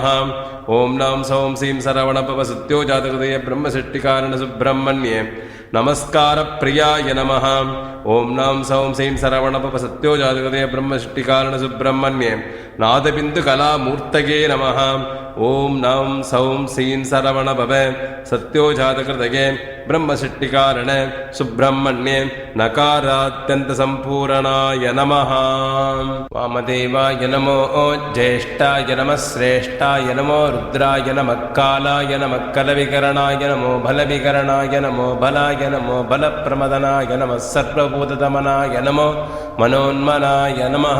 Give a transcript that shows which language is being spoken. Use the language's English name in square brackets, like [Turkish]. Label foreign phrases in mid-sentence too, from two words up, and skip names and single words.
[Sanskrit] ॐ नां सौं सीं सरवणभव सत्योजातकृतये ब्रह्मसृष्टिकारणसुब्रह्मण्ये नमस्कारप्रियाय नमः। ॐ नां सौं सीं सरवणभव सत्योजातकृतये ब्रह्मसृष्टिकारणसुब्रह्मण्ये नादबिन्दुकलामूर्तये नमः। ॐ नं सौं सीं शरवणभव सद्योजातकृतये ब्रह्मसृष्टिकारण सुब्रह्मण्ये नकाराद्यन्त सम्पूर्णाय नमः. वामदेवाय नमो ज्येष्ठाय नमः श्रेष्ठाय नमो रुद्राय नमः कालाय नमः कलविकरणाय नमो बलविकरणाय नमो बलाय नमो बलप्रमथनाय नमः सर्वभूतदमनाय नमो मनोन्मनाय नमः.